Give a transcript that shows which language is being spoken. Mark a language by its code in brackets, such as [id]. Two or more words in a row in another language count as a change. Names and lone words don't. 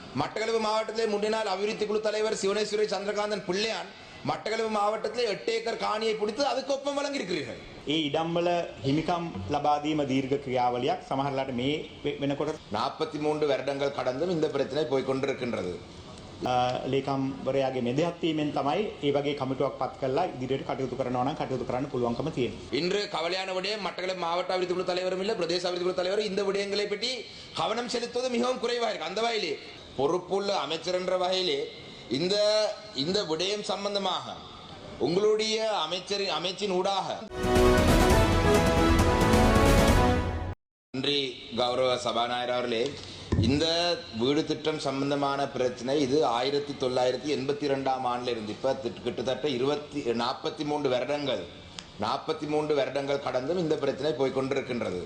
[ta] மட்டக்களப்பு மாவட்டத்திலே முன்னினால் அபிவிருத்தி குழு தலைவர் சிவனேஸ்வரி சந்திரகாந்தன் பிள்ளையான் மட்டக்களப்பு மாவட்டத்திலே 8 ஏக்கர் காணியை பிடித்து அதுக்கு ஒப்பம் வழங்கியிருக்கிறீர்கள். [si] ඒ ඉඩම්වල හිමිකම් ලබා දීම දීර්ඝ ක්‍රියාවලියක් සමහරලාට මේ වෙනකොට [ta] 43 வருடங்கள் கடந்தும் இந்த பிரச்சனை போய் கொண்டிருக்கின்றது. [si] ලේකම්වරයාගේ මෙදහත් වීමෙන් තමයි ඒ වගේ කමිටුවක් පත් කරලා ඉදිරියට කටයුතු කරනවා නම් කටයුතු කරන්න පුළුවන්කම තියෙනවා. [ta] இன்று கவலையான விடயம் மட்டக்களப்பு மாவட்ட அபிவிருத்தி குழு தலைவரும் இல்லை பிரதேச அபிவிருத்தி குழு தலைவர் இந்த விடயங்களை பற்றி கவனம் செலுத்துவது மிகவும் குறைவாக இருக்கு. அந்த வகையிலே பொறுப்புள்ள அமைச்சர் என்ற வகையிலே இந்த இந்த விடயம் சம்பந்தமாக உங்களுடைய அமைச்சின் ஊடாக நன்றி கௌரவ சபாநாயகர் அவர்களே, இந்த வீடு திட்டம் சம்பந்தமான பிரச்சனை இது 1982ஆம் ஆண்டில் இருந்து இப்ப கிட்டத்தட்ட 43 வருடங்கள் கடந்தும் இந்த பிரச்சனை போய்கொண்டிருக்கின்றது.